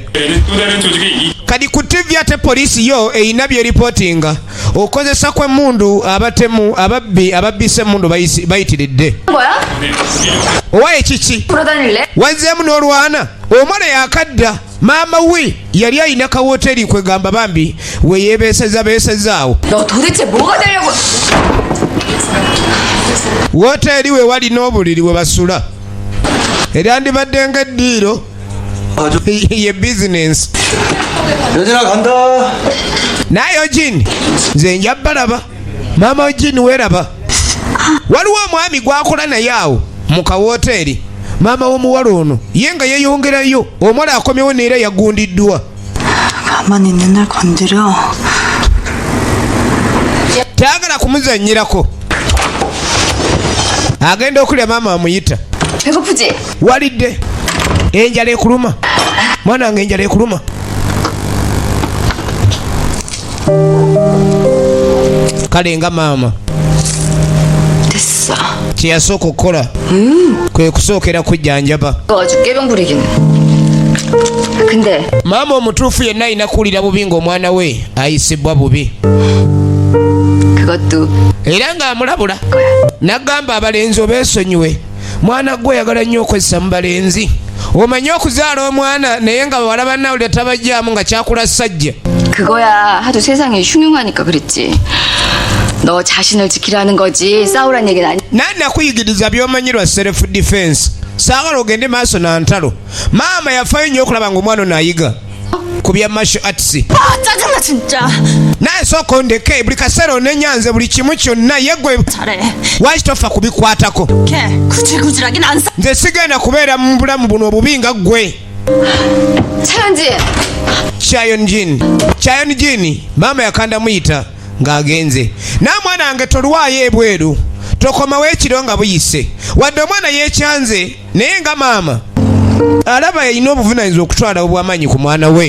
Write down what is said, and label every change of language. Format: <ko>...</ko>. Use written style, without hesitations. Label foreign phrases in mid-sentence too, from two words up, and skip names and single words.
<lg>Kadi ku TV ate poliisi yo eyina bye ripootinga okozesa kw'emmundu abatemu ababbisa emmundu bayitiridde. Owaye kiki? Wazzeemu n'olwana omwana yakadda. Maama we yali ayina ka woteri kwegamba bambi we yeebeesezaawo.</lg> <ko>너 도대체 뭐가 되려고?</ko> <lg>Woteri we wali n'obuliri we basula. Eryandibadde ng'eddiiro ye bizinensi.</lg> <ko>여진아 간다.</ko> <lg>Naye Ojini nze nja balaba. Maama Ojini weeraba. Waliwo omwami gwakola naye awo mu kawoteri. Maama w'omuwala ono ye nga yeeyongerayo omwala akomyewo neera yagundiddwa.</lg> <ko>가만히 있는 날 건드려.</ko> <lg>Tayagala kumuzannyirako. Agenda okulya maama amuyita.</lg> <ko>배고프지?</ko> <lg>Walidde. Enjala ekuluma. Mwana wange enjala ekuluma. Kale nga maama.</lg> <ko>됐어.</ko> <lg>Kye yasooka okukola kwe kusookera kujjanjaba.</lg> <ko>아주 깨병 부리기는. 근데</ko> <lg>Maama omutuufu yenna alina kuwulira bubi ng'omwana we ayisibwa bubi.</lg> <ko>그것도</ko> <lg>Era ng'amulabula n'agamba abalenzi obeesonyiwe. Mwana gwe oyagala nnyo okwessa mu balenzi. Omanyi okuzaala omwana naye nga bawala bannawulira tabajjaamu nga kyakula ssajja.</lg> <ko>그거야 하도 세상이 흉흉하니까 그랬지. 너 자신을 지키라는 거지 싸우란 얘기는 아니.</ko> <lg>Nannakuyigiriza by'omanyirwa</lg> <en>self defense.</en> <lg>Saagala ogende maaso na ntalo. Maama yafaayo nnyo okulaba ng'omwana ono ayiga ku bya</lg> <en>martial arts.</en> <ko>아 짜증나 진짜.</ko> <lg>Naye sooka ondeke buli kaseera onenyanze buli kimu kyonna ye gwe</lg> <ko>잘해.</ko> <lg>lwaki tofa kubikwatako.</lg> <ko>걔 구질구질하긴 안 사.</ko> <lg>Nze sigenda kubeera mu bulamu buno obubi nga ggwe.</lg> <ko>차현진.</ko> <lg>Chayonjin maama yakanda muyita ng'agenze. N'amwana wange tolwayo ebweru. Tokomawo ekiro nga buyise. Wadde omwana yeekyanze naye nga maama alaba yalina obuvunaanyizibwa okutwala obw'amaanyi ku mwana we.</lg>